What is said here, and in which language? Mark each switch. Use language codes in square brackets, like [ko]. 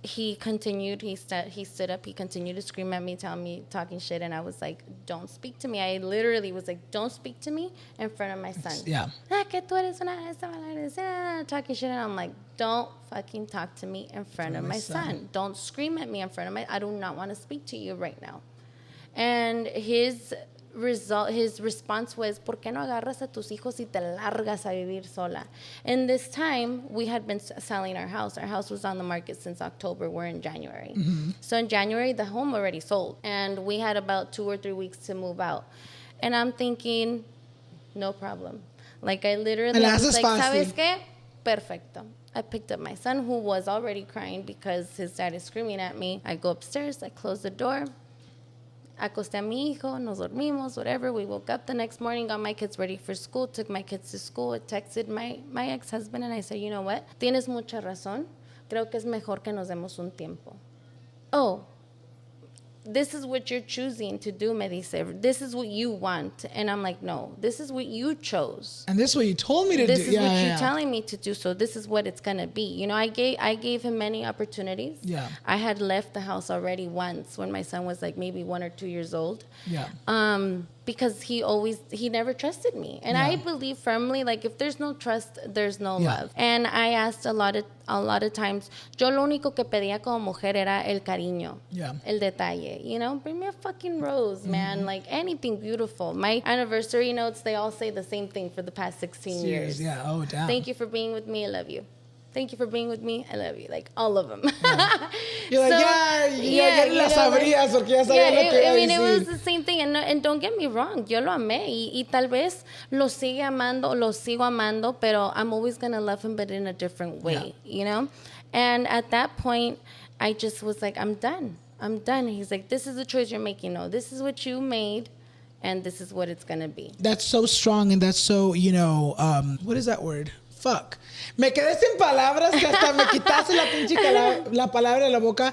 [en] He continued, he stood up, he continued to scream at me, talking shit, and I was like, don't speak to me. I literally was like, don't speak to me in front of my son. Yeah. [es] Que tú eres una [en] talking shit, and I'm like, don't fucking talk to me in front of my son. Don't scream at me in front of I do not want to speak to you right now. And his response was, [es] ¿por qué no agarras a tus hijos y te largas a vivir sola? [en] And this time, we had been selling our house. Our house was on the market since October. We're in January. Mm-hmm. So in January, the home already sold. And we had about 2 or 3 weeks to move out. And I'm thinking, no problem. Like, I literally was like, [es] ¿sabes qué? Perfecto. [en] I picked up my son, who was already crying because his dad is screaming at me. I go upstairs, I close the door. [es] Acosté a mi hijo, nos dormimos, [en] whatever. We woke up the next morning, got my kids ready for school, took my kids to school. I texted my ex-husband and I said, you know what? [es] Tienes mucha razón. Creo que es mejor que nos demos un tiempo. [en] Oh, this is what you're choosing to do, [es] me dice. [en] This is what you want. And I'm like, no, this is what you chose. And this is what you told me to do. This is what you're telling me to do. So this is what it's going to be. You know, I gave him many opportunities. Yeah. I had left the house already once when my son was like maybe 1 or 2 years old. Yeah. Because he never trusted me. And I believe firmly, like, if there's no trust, there's no love. And I asked a lot of times, [es] yo lo único que pedía como mujer era el cariño, el detalle. [en] You know, bring me a fucking rose, man. Like, anything beautiful. My anniversary notes, they all say the same thing for the past 16 years. Yeah, oh, damn. Thank you for being with me, I love you. Thank you for being with me. I love you. Like, all of them. Yeah. You're like, [es] ya las sabrías porque ya sabía lo que iba a decir. [en] It was the same thing. And don't get me wrong. [es] Yo lo amé. Y tal vez lo sigo amando, pero [en] I'm always going to love him, but in a different way, you know? And at that point, I just was like, I'm done. He's like, this is the choice you're making. No, this is what you made. And this is what it's going to be. That's so strong. And that's so, you know, what is that word? fuck. [es] Me quedé sin palabras que hasta me quitaste la pinche la palabra de la boca.